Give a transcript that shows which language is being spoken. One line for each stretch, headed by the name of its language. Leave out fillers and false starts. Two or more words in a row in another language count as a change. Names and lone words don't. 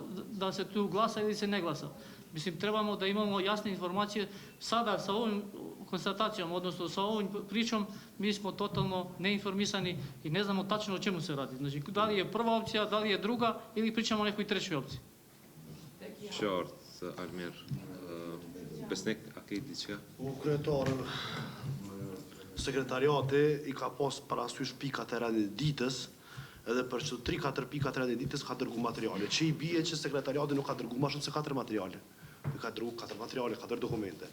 Serbian: Da se tu glasa ili se ne glasa. Mislim, trebamo da imamo jasne informacije. Sada sa ovim konstatacijom, odnosno sa ovom pričom, mi smo totalno neinformisani i ne znamo tačno o čemu se radi. Znači, da li je prva opcija, da li je druga ili pričamo o nekoj trećoj opciji.
Albanian: Qartë, Almir. Besnik, a ke diçka? Kryetarë, sekretariati i ka pas parasysh pikat e rendit ditës, edhe për që 3-4 pikat e rendit ditës ka dërgu materiale. Që i bie që sekretariati nuk ka dërgu ma shumë se 4 materiale. Ka dërgu 4 materiale, 4 dokumente.